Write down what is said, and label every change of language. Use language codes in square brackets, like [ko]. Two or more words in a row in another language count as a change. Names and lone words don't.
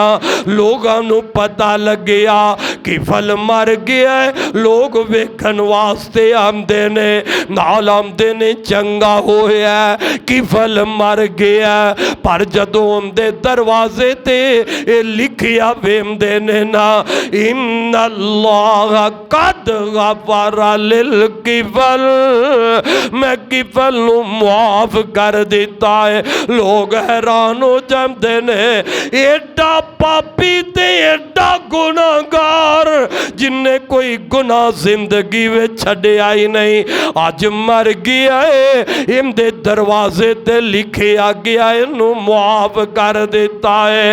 [pa] لوگاں نوں پتا لگیا کفل مر گیا ہے، لوک ویکھن واسطے آندے نے، نال آندے نے چنگا ہویا کفل مر گیا. پر جدوں اوہدے دروازے تے اے لکھیا ویندے نے نا [ar] إن الله قد غفر للكفل, [pa] میں کفل نوں معاف کر دتا ہے. لوگ حیران ہو جاتے نے، ایڈا پاپی تے ایڈا گناہگار جنے کوئی گناہ زندگی میں چھڈیا ہی نہیں، اج مر گیا ہے، ایہدے دروازے تے لکھیا گیا اینوں معاف کر دتا ہے.